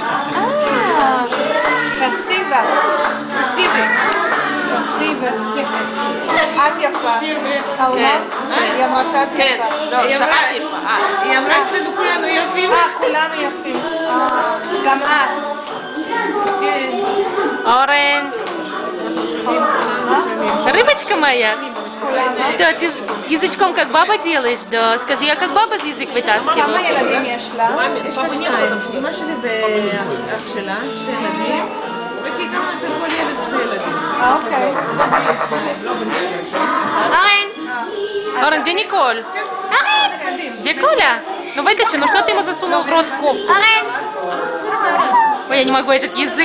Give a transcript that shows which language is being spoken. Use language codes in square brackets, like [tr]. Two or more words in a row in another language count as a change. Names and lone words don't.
[ru] Красива. Красива. [he] את יפה. היא אמרה שאת יפה. לא, שאת יפה. היא אמרה אצלנו כולנו יפים. כולם יפים. גם את. [ru] Орен. Рыбочка моя. Что, ты язычком как баба делаешь? Да. Скажи, я как баба язык вытаскиваю. [he] כמה ילדים יש לה? יש לה 2. אמא שלי ואח שלה, 2 ילדים. וכי כמה אצל כל ילד 2 ילדים. אוקיי. [ru] Орен. Орен, где Николь? Где Коля? Ну вытащи, ну что ты ему засунул в рот кофту? Ой, я не могу этот язык.